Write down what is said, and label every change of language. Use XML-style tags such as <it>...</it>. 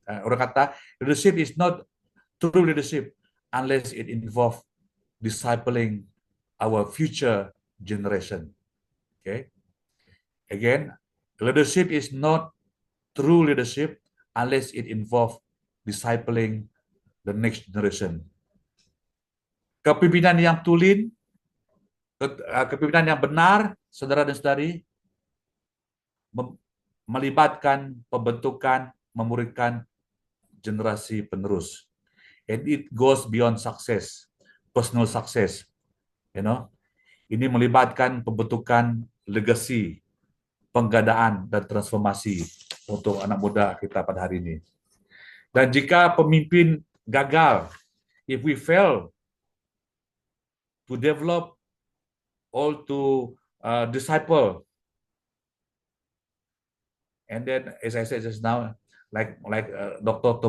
<ms>Orang kata</ms> <en>leadership is not true leadership unless it involve discipling our future generation. Okay. Again, leadership is not true leadership unless it involve discipling the next generation.</en> <ms>Kepemimpinan yang tulen, kepemimpinan yang benar, saudara dan saudari, melibatkan pembentukan, memuridkan generasi penerus.</ms> <en>And it goes beyond success, personal success.</en> <ms>Ini melibatkan pembentukan legacy, penggadaan dan transformasi untuk anak muda kita pada hari ini. Dan jika pemimpin gagal,</ms> <en>if we fail to develop or to disciple, and then as I said just now, like Dr.</en>